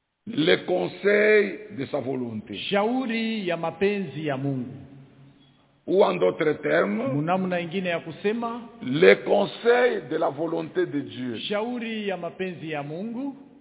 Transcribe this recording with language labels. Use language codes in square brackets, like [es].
[fr] Le conseil de sa volonté. [sw] Shauri ya mapenzi ya Mungu. [fr] Ou en d'autres termes, [sw] munamna ingine ya kusema, [fr] le conseil de la volonté de Dieu. [sw] Shauri ya mapenzi ya Mungu.